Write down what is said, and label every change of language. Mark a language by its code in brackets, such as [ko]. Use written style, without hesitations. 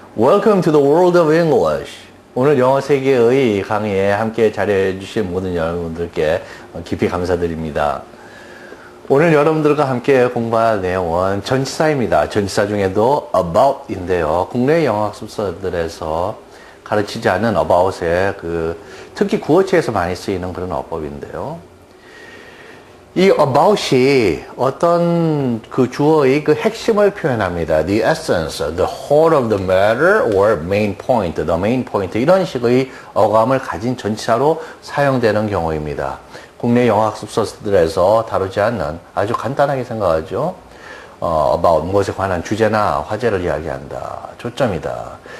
[en] Welcome to the world of English. [ko] 오늘 영어 세계의 강의에 함께 자리해 주신 모든 여러분들께 깊이 감사드립니다. 오늘 여러분들과 함께 공부할 내용은 전치사입니다. 전치사 중에도 about인데요. 국내 영어학습서들에서 가르치지 않는 about의 특히 구어체에서 많이 쓰이는 그런 어법인데요. 이 about이 어떤 주어의 핵심을 표현합니다. [en] The essence, the whole of the matter or main point, the main point [ko] 이런 식의 어감을 가진 전치사로 사용되는 경우입니다. 국내 영어학습서들에서 다루지 않는 아주 간단하게 생각하죠. about 무엇에 관한 주제나 화제를 이야기한다. 초점이다.